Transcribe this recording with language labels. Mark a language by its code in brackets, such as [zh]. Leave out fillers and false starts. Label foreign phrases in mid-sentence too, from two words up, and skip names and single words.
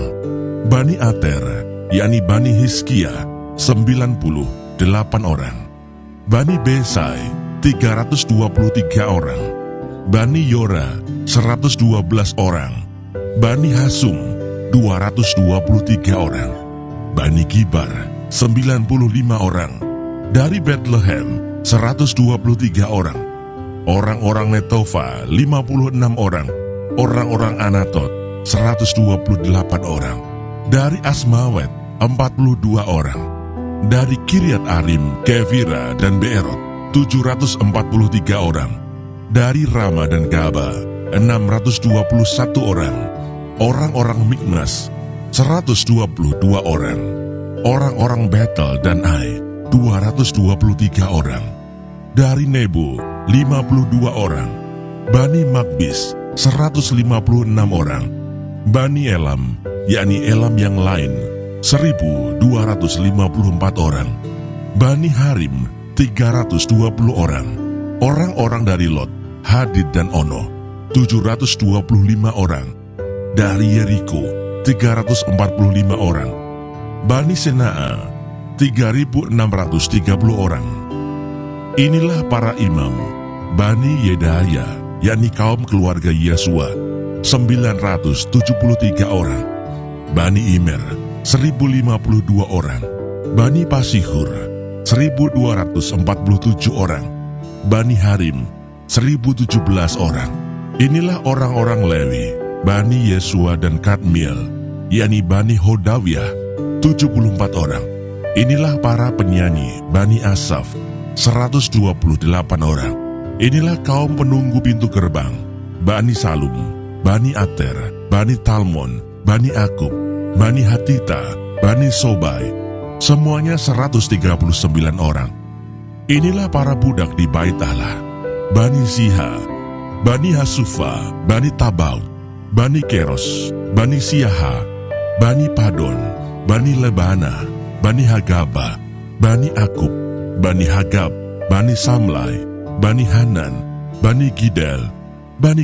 [id] Bani Ater, yakni Bani Hizkia, 98 orang. Bani Besai, 323 orang. Bani Yora, 112 orang. Bani Hasum, 223 orang. Bani Gibar, 95 orang. Dari Bethlehem, 123 orang. Orang-orang Netofa, 56 orang. Orang-orang Anatot, 128 orang. Dari Asmawet, 42 orang. Dari Kiryat Arim, Kefira, dan Beerot, 743 orang. Dari Rama dan Gaba, 621 orang. Orang-orang Mikmas, 122 orang. Orang-orang Betel dan Ai, 223 orang. Dari Nebo, 52 orang. Bani Magbis, 156 orang. Bani Elam, yakni Elam yang lain, 1.254 orang. Bani Harim, 320 orang. Orang-orang dari Lot, Hadid dan Ono, 725 orang. Dari Yeriko, 345 orang. Bani Senaa, 3.630 orang. Inilah para imam. Bani Yedaya, yakni kaum keluarga Yesua, 973 orang. Bani Imer, 1.052 orang. Bani Pasihur, 1.247 orang. Bani Harim, 1.017 orang. Inilah orang-orang Lewi, Bani Yesua dan Kadmiel, yakni Bani Hodawiyah, 74 orang. Inilah para penyanyi, Bani Asaf, 128 orang. Inilah kaum penunggu pintu gerbang, Bani Salum, Bani Ater, Bani Talmon, Bani Akub, Bani Hatita, Bani Sobai, semuanya 139 orang. Inilah para budak di Bait Allah, Bani Ziha, Bani Hasufa, Bani Tabaut, Bani Keros, Bani Siaha, Bani Padon, Bani Lebana, Bani Hagaba, Bani Akub, Bani Hagab, Bani Samlai, Bani Hanan, Bani Gidel, Bani